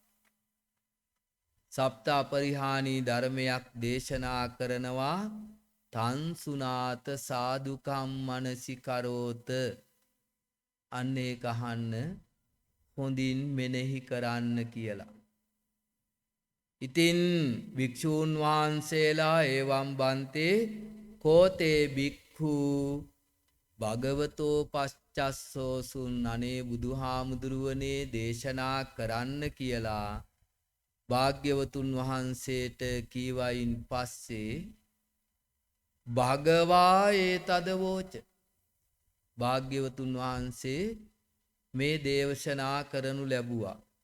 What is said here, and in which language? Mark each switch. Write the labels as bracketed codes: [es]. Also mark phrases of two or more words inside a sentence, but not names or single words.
[si] සප්ත අපරිහානී ධර්මයක් දේශනා කරනවා [pi] තන්සුනාත සාදුකම් මනසිකරෝත. [si] අන්න ඒක අහන්න හොඳින් මෙනෙහි කරන්න කියලා. ඉතින් භික්ෂූන් වහන්සේලා [pi] එවම් බන්තේ කෝතේ භික්ඛු භගවතෝ පච්චස්සෝසුන් [si] අනේ බුදුහාමුදුරුවනේ දේශනා කරන්න කියලා භාග්‍යවතුන් වහන්සේට කීවයින් පස්සේ [pi] භගවා ඒ තදවෝච [si] භාග්‍යවතුන් වහන්සේ මේ දේශනා කරනු ලැබුවා.